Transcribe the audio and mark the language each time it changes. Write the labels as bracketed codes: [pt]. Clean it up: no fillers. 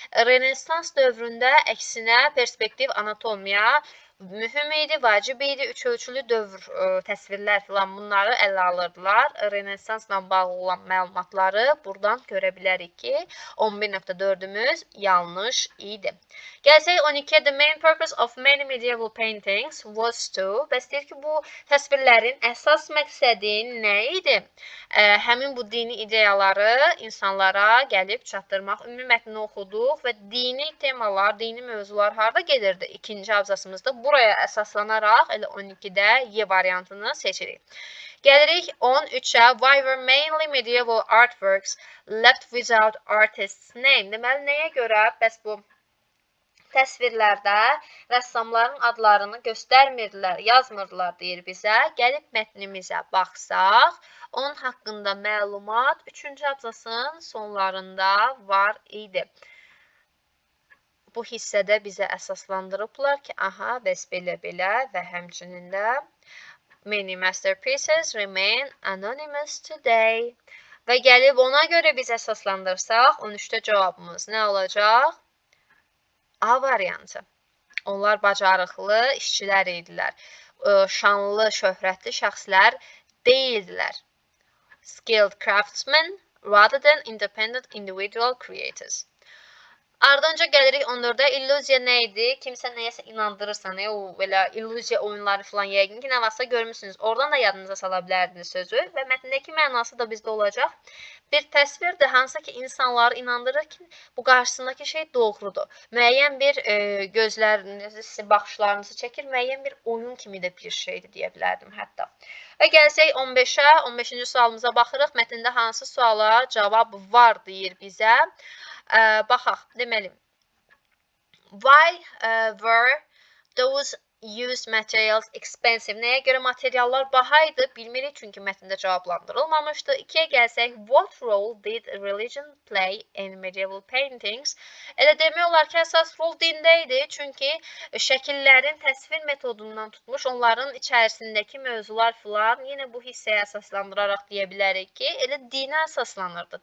[az] Renessans dövründə əksinə perspektiv anatomiya mühüm idi, vacib idi. Üç ölçülü dövr təsvirlər filan bunları ələ alırdılar. Renessansla bağlı olan məlumatları buradan görə bilərik ki, 11.4-ümüz yanlış idi. Gəlsək 12-yə. [en] The main purpose of many medieval paintings was to. [az] Bəs deyir ki, bu təsvirlərin əsas məqsədi nə idi? Həmin bu dini ideyaları insanlara gəlib çatdırmaq. Ümumi mətni oxuduq və dini temalar, dini mövzular harda gedirdi? İkinci abzasımızda buraya əsaslanaraq elə 12-də Y variantını seçirik. Gəlirik 13-ə. [en] Why were mainly medieval artworks left without artist's name? [az] Deməli, nəyə görə bəs bu təsvirlərdə rəssamların adlarını göstərmirdilər, yazmırdılar deyir bizə. Gəlib mətnimizə baxsaq, onun haqqında məlumat 3-cü abzasın sonlarında var idi. Bu hissədə bizə əsaslandırıblar ki, aha, bəs belə-belə və həmçinin də [en] many masterpieces remain anonymous today. [az] Və gəlib ona görə biz əsaslandırsaq, 13-də cavabımız nə olacaq? A variantı. Onlar bacarıqlı işçilər idilər. Şanlı, şöhrətli şəxslər deyildilər. [en] Skilled craftsmen rather than independent individual creators. [az] Ardınca gəlirik 14-də. İllüziya nə idi? Kimsə nəyəsə inandırırsa, o belə illüziya oyunları falan yəqin ki, nə varsa görmüsünüz. Oradan da yadınıza sala bilərdiniz sözü və mətndəki mənası da bizdə olacaq. Bir təsvirdir, hansı ki, insanları inandırır ki, bu qarşısındakı şey doğrudur. Müəyyən bir gözlərinizi, baxışlarınızı çəkir, müəyyən bir oyun kimi də bir şeydir deyə bilərdim hətta. Və gəlsək 15-ə, 15-ci sualımıza baxırıq. Mətndə hansı suala cavab var deyir bizə. Baxaq, deməli, [en] why were those Used materials expensive. [az] Nəyə görə materiallar bahaydı? Bilmirik çünki mətndə cavablandırılmamışdı. 2-yə gəlsək, [en] what role did religion play in medieval paintings? [az] Elə demək olar ki, əsas rol dində idi. Çünki şəkillərin təsvir metodundan tutmuş, onların içərisindəki mövzular filan yenə bu hissəyə əsaslandıraraq deyə bilərik ki, elə dinə əsaslanırdı.